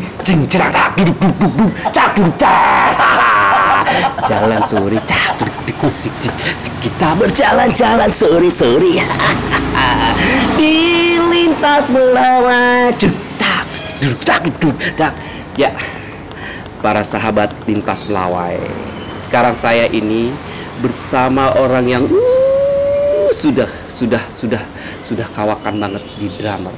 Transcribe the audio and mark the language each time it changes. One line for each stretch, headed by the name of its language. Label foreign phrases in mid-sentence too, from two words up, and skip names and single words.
Indonesian: Cing cerak dak duduk duduk duduk cak duduk cak. Jalan sore cak duduk duduk cik, cik, cik. Kita berjalan-jalan sore-sore. Di lintas melawai cetak duduk cak duduk dak. Ya, para sahabat lintas melawai. Sekarang saya ini bersama orang yang sudah kawakan banget di drummer.